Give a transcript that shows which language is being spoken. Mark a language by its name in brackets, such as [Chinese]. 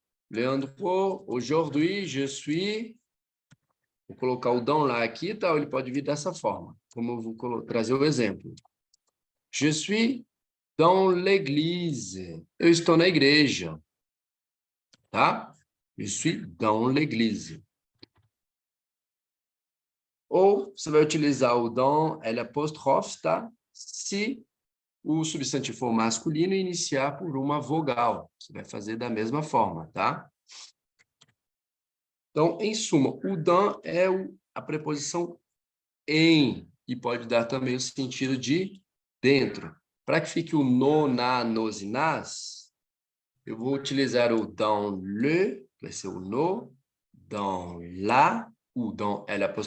[French] Leandro, aujourd'hui, je suis... [Portuguese] Vou colocar o dans lá aqui, tá? Ele pode vir dessa forma, como eu vou trazer o exemplo. [French] Je suis dans l'église. [Portuguese] Eu estou na igreja, tá? [French] Je suis dans l'église. [Portuguese] Ou você vai utilizar o dans L', tá? Se o substantivo for masculino e iniciar por uma vogal. Você vai fazer da mesma forma, tá? Então, em suma, o dans é a preposição em, e pode dar também o sentido de dentro. Para que fique o no, na, nos e nas, eu vou utilizar o dans le, que vai ser o no, dans la, ou dans L'.